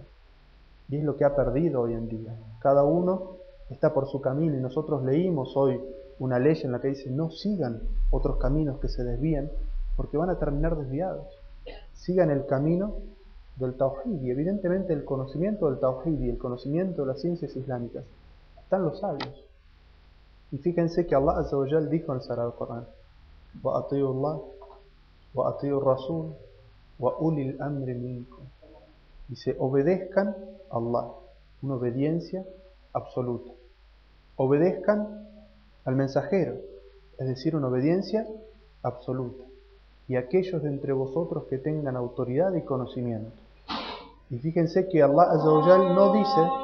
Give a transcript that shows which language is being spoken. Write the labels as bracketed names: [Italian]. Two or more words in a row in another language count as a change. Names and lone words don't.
[Spanish] Y es lo que ha perdido hoy en día. Cada uno está por su camino, y nosotros leímos hoy una ley en la que dice: no sigan otros caminos que se desvían, porque van a terminar desviados. Sigan el camino del Tawhid, y evidentemente el conocimiento del Tawhid y el conocimiento de las ciencias islámicas están los sabios. Y fíjense que [Arabic] الله عز وجل [Spanish] dijo en el Sagrado Corán: [Arabic] وأطيعوا الله وأطيعوا الرسول وأولي الأمر منكم. [Spanish] Dice: obedezcan a Allah, una obediencia absoluta. Obedezcan al mensajero, es decir, una obediencia absoluta. Y aquellos de entre vosotros que tengan autoridad y conocimiento. Y fíjense que [Arabic] الله عز وجل [Spanish] no dice: